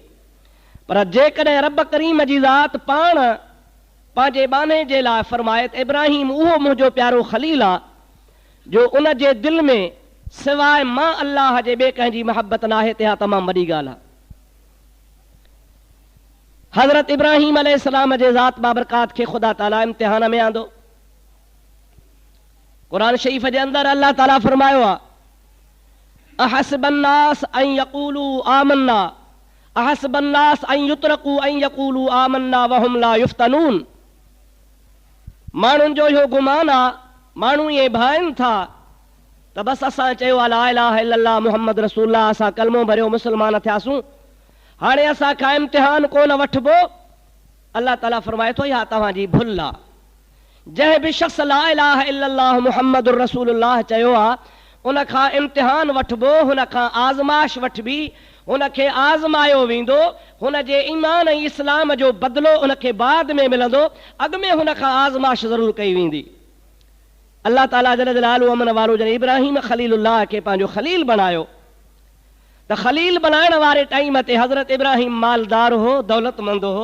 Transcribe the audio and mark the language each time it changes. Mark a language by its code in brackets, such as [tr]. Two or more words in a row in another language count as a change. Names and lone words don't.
[sd] पर जेकॾहिं रब करीम जी ज़ात पाण पंहिंजे बाने जे लाइ फरमाए त इब्राहीम उहो मुंहिंजो प्यारो ख़लील आहे जो उन जे दिलि में सिवाय मां अल्लाह जे ॿिए कंहिंजी मोहब्बत न आहे, त इहा तमामु वॾी ॻाल्हि आहे। हज़रत इब्राहीम अलैहिस्सलाम जे ज़ात बाबरकात खे ख़ुदा ताला इम्तिहान में आंदो। क़ुरान शरीफ़ जे अंदरि अल्लाह ताला फरमायो आहे, [ar] أحسب الناس أن يقولوا آمنا أحسب الناس أن يتركوا أن يقولوا آمنا وهم لا يفتنون. [sd] माण्हुनि जो इहो गुमान आहे, माण्हू इहे भाइनि था त बसि असां चयो आहे [ar] لا إله إلا الله محمد رسول الله, [sd] असां कलमो भरियो मुसलमान थियासूं, हाणे असांखां इम्तिहान कोन वठिबो। अल्लाह ताला फरमाए थो, इहा तव्हांजी भुल आहे। जंहिं बि शख़्स [ar] لا إله إلا الله محمد رسول الله [sd] चयो आहे, उनखां इम्तिहान वठिबो, हुनखां आज़माइश वठिबी, हुनखे आज़मायो वेंदो। हुन जे ईमान ऐं इस्लाम जो बदिलो उनखे बाद में मिलंदो, अॻु में हुनखां आज़माइश ज़रूरु कई वेंदी। अल्लाह ताला [ar] جل جلاله [sd] अमन वारो जॾहिं इब्राहीम ख़लीलुल्लाह खे पंहिंजो ख़लील बनायो त ख़लील बनाइण वारे टाइम ते हज़रत इब्राहीम मालदार हो, दौलतमंद हो।